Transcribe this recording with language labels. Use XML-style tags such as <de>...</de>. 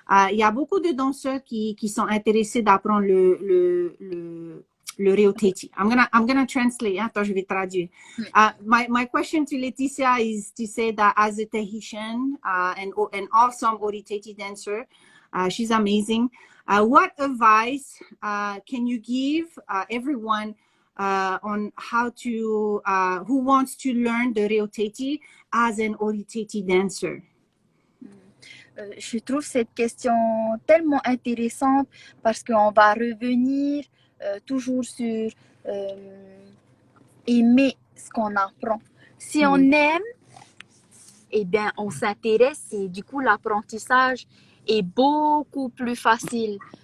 <fr>Il y a beaucoup de danseurs qui sont intéressés d'apprendre le Reo-Teiti.</fr> <en>I'm gonna translate.</en> <fr>Attends, je vais traduire.</fr> <en>My question to Laetitia is to say that as a Tahitian and awesome Ori-Teiti dancer, she's amazing. What advice can you give everyone on how to who wants to learn the Reo-Teiti as an Ori-Teiti dancer?</en> <fr>Je trouve cette question tellement intéressante parce qu'on va revenir toujours sur aimer ce qu'on apprend. Si on aime, eh bien, on s'intéresse et du coup, l'apprentissage est beaucoup plus facile.</fr>